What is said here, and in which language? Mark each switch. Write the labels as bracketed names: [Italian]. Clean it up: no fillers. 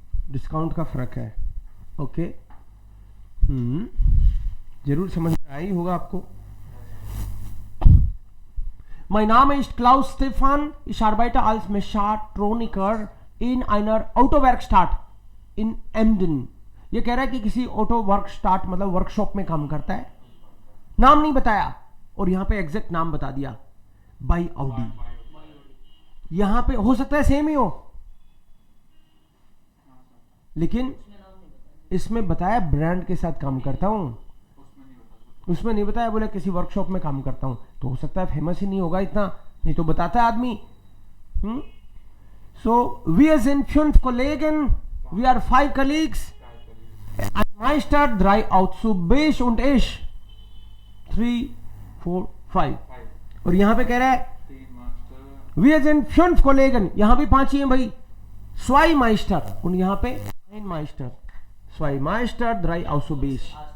[Hindi] Discount का फर्क है। ओके, जरूर समझ में आई होगा आपको। [German] Mein Name ist Klaus Stefan, ich arbeite als Mechatroniker in einer Autowerkstatt in Emden। [Hindi] ये कह रहा है कि किसी ऑटो वर्कस्टार्ट मतलब वर्कशॉप में काम करता है। नाम नहीं बताया और यहाँ पे एग्जैक्ट नाम बता दिया, बाई ऑडी। यहाँ पे हो सकता है सेम ही हो, लेकिन इसमें बताया ब्रांड के साथ काम करता हूं, उसमें नहीं बताया। बोले किसी वर्कशॉप में काम करता हूं, तो हो सकता है फेमस ही नहीं होगा इतना, नहीं तो बताता है आदमी। [German] सो wir sind 5 Kollegen, [English] we are 5 colleagues, [German] ein Meister, 3 Auszubildende und ich 3 4 5। [Hindi] और यहां पे कह रहा है [German] wir sind 5 Kollegen, [Hindi] यहां भी 5 ही हैं भाई। [German] Zwei Meister und [Hindi] यहाँ पे [German] ein Meister, zwei Meister, 3 Auszubildende।